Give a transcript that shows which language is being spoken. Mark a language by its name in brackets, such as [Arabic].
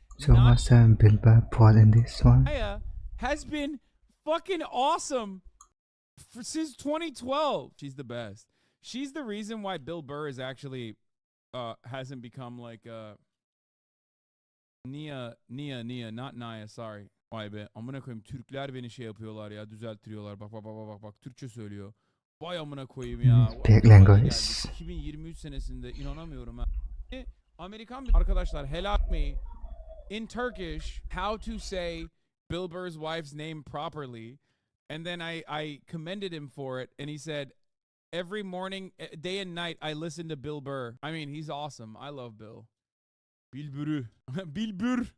[English] So what's the Bill Burr part in this one? Nia has been fucking awesome since 2012. She's the best. She's the reason why Bill Burr is actually... hasn't become like Nia, not Nia, sorry. [Turkish] Vay be, amına koyayım, Türkler beni şey yapıyorlar ya, düzelttiriyorlar. Bak, Türkçe söylüyor. Vay amına koyayım ya. [English] Big language. [Turkish] 2023 senesinde inanamıyorum ha. Amerikan arkadaşlar, [English] help me in Turkish how to say Bill Burr's wife's name properly, and then I commended him for it, and he said, every morning, day and night, I listen to Bill Burr. I mean, he's awesome. I love Bill. Bill Burr. Bill Burr.